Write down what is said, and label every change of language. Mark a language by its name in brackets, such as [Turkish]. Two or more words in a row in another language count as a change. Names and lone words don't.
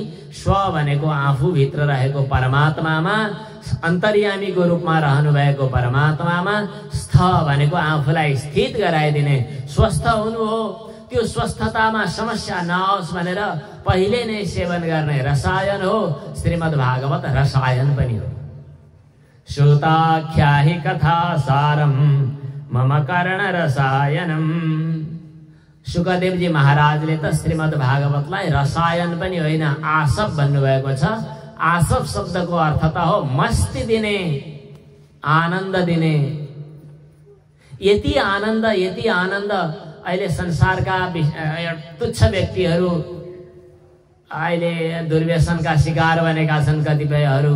[Nepali] स्व भनेको आफूभित्र रहेको परमात्मामा, अन्तर्यामीको रूपमा रहनु भएको परमात्मामा। स्थ भनेको आफूलाई स्थित गराइदिने, स्वस्थ हुनु हो। त्यो स्वस्थतामा समस्या नआओस् भनेर पहिले नै सेवन गर्ने रसायन हो श्रीमद् भागवत। रसायन पनि हो। [Sanskrit] श्रुताख्याहि कथा सारम मम कर्ण रसायनम। [Nepali] शुकदेवजी महाराजले त श्रीमद् भागवतलाई रसायन पनि होइन आसव भन्नुभएको छ। आसव शब्दको अर्थ त हो मस्ती दिने, आनन्द दिने। यति आनन्द अहिले संसारका तुच्छ व्यक्तिहरू अहिले दुर्व्यसनका शिकार बनेका छन्।